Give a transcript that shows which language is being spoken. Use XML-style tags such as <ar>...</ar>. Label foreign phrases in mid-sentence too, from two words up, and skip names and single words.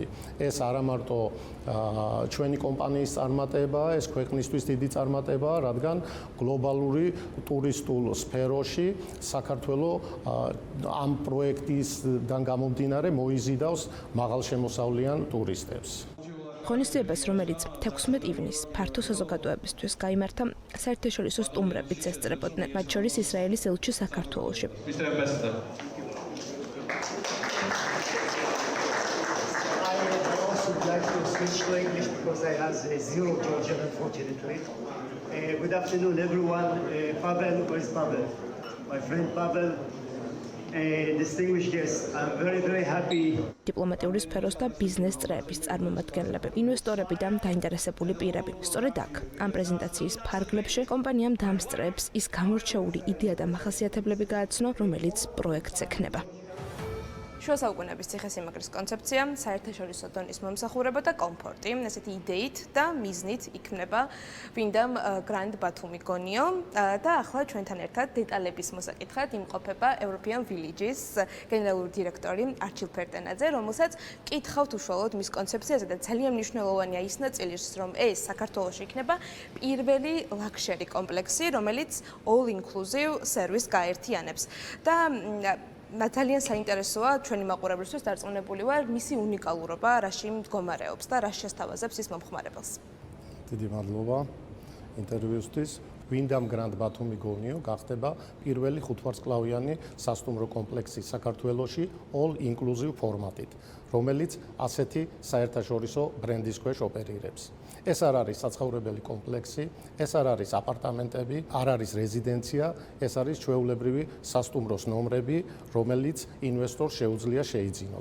<ka>ეს არა მარტო ჩვენი კომპანიის წარმატება, ეს ქვეყნისთვის დიდი წარმატება, რადგან გლობალური ტურისტულ სფეროში საქართველოს ამ პროექტისგან გამომდინარე მოიზიდავს მაღალშემოსავლიან ტურისტებს. ღონისძიებას, რომელიც 16 ივნისს ფართო საზოგადოებისთვის გაიმართა, საერთაშორისო სტუმრებიც ესწრებოდნენ, მათ შორის ისრაელის ელჩი საქართველოში.</ka> <en>I'd like to switch to English because I have zero Georgian, unfortunately. Good afternoon, everyone. Pavel, where's Pavel? My friend Pavel. Distinguished guests, I'm very, very happy.</en> <ka>დიპლომატიური სფეროს და ბიზნეს წრეების წარმომადგენლები, ინვესტორები და დაინტერესებული პირები. სწორედ აქ, ამ პრეზენტაციის ფარგლებში კომპანიამ დამსწრეებს ის გამორჩეული იდეა და მახასიათებლები გააცნო, რომელიც პროექტს ექნება. შუა საუკუნეების ციხესიმაგრის კონცეფცია, საერთაშორისო დონის მომსახურება და კომფორტი, ესეთი იდეით და მიზნით იქმნება ვინდამ Grand Batumi გონიო და ახლა ჩვენთან ერთად დეტალების მოსაკითხად იმყოფება European Villages გენერალური დირექტორი არჩილ ფერტენაძე, რომელსაც კითხავთ უშუალოდ მის კონცეფციაზე და ძალიან მნიშვნელოვანია ის ნაწილის, რომ ეს საქართველოში იქნება პირველი ლაქშერი კომპლექსი, რომელიც</ka> <en>all inclusive service</en> <ka>გაერთიანებს და ძალიან საინტერესოა ჩვენი მაყურებლისთვის დარწმუნებული ვარ მისი უნიკალურობა, რაში მდგომარეობს და რა შესთავაზებს ის მომხმარებელს. დიდი მადლობა ინტერვიუსთვის. ვინდამ Grand Batumi გონიო გახდება პირველი ხუთვარსკვლავიანი სასტუმრო კომპლექსი საქართველოში</ka> <en>all inclusive</en> <ka>ფორმატით, რომელიც ასეთი საერთაშორისო ბრენდის ქვეშ ოპერირებს. ეს არ არის საცხოვრებელი კომპლექსი, ეს არ არის აპარტამენტები, არ არის რეზიდენცია, ეს არის ჩვეულებრივი სასტუმროს ნომრები, რომელიც ინვესტორს შეუძლია შეიძინოს.</ka>